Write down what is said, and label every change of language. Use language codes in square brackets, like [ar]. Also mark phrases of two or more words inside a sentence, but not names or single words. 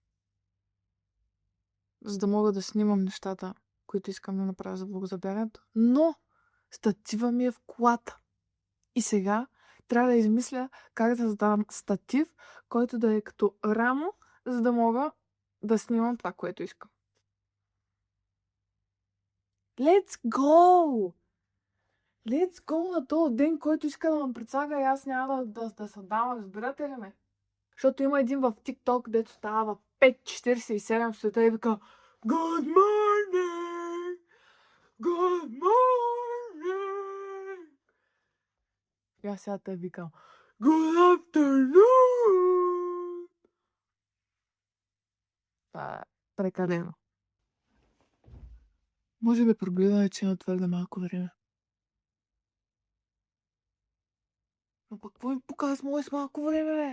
[bg] За да мога да снимам нещата, които искам да направя за влогозабягането. Но статива ми е в колата. И сега трябва да измисля как да създавам статив, който да е като рамо, за да мога да снимам това, което искам. [en] Let's go! Let's go [bg] на този ден, който иска да ме предсага и аз няма да се дам, разбирате ли ме? Защото има един в TikTok, дето става в 5:47 света и вика [en] Good morning! Good morning! [bg] И аз сега те викам [en] Good afternoon! [bg] Това е прекалено. Може би проблема е, че има твърде малко време. Но пък какво ми показва с мое с малко време, бе?